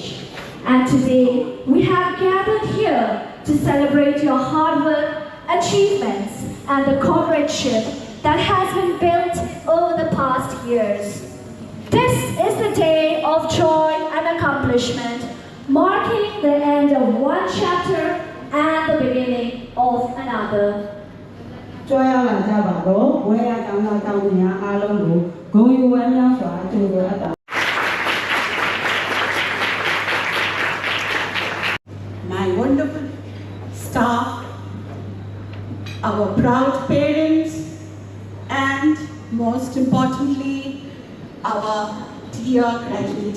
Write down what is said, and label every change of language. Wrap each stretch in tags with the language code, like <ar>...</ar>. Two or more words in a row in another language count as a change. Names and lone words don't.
<en>And today, we have gathered here to celebrate your hard work, achievements, and the comradeship that has been built over the past years. This is the day of joy and accomplishment, marking the end of one chapter and the beginning of another.</en> <my>ကြွားရောက်လာကြပါတော့ဝဲရကျောင်းသားကျောင်းသူများအားလုံးကိုဂုဏ်ယူဝမ်းမြောက်စွာကြိုဆိုအပ်တာ</my> <en>My wonderful staff, our proud parents, and most importantly, our dear graduates.</en>